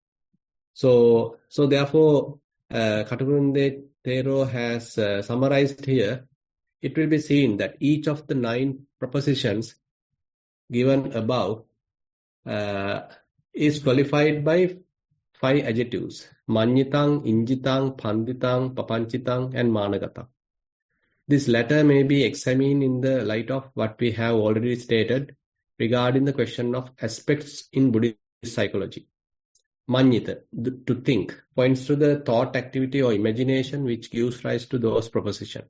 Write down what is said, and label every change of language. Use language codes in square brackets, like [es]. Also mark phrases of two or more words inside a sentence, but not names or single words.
[en] So therefore, Katakurunde Thero has summarized here. It will be seen that each of the 9 propositions given above is qualified by 5 adjectives: [pi] manyitang, injitang, panditang, papanchitang, [en] and managatang. This latter may be examined in the light of what we have already stated regarding the question of aspects in Buddhist psychology. Manyita, to think, points to the thought activity or imagination which gives rise to those propositions.